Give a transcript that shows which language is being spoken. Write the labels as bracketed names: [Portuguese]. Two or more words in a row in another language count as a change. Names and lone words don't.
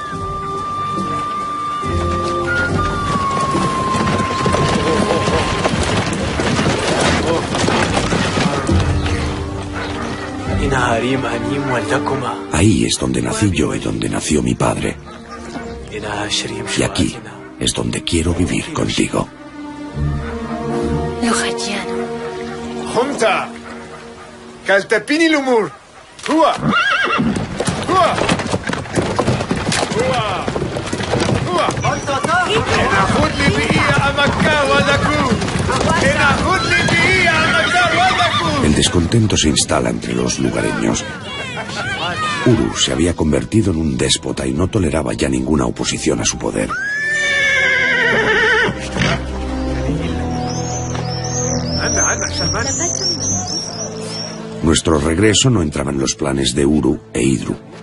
[Spanish] Ahí es donde nací yo y donde nació mi padre. Y aquí es donde quiero vivir contigo. Junta. Kaltepini lumur. Hua. Hua. Hua. Hua. Enahud li bi'ia amakka wadaku. Enahud li bi'ia amakka wadaku. El descontento se instala entre los lugareños. Uru se había convertido en un déspota y no toleraba ya ninguna oposición a su poder. Nuestro regreso no entraba en los planes de Uru e Idru.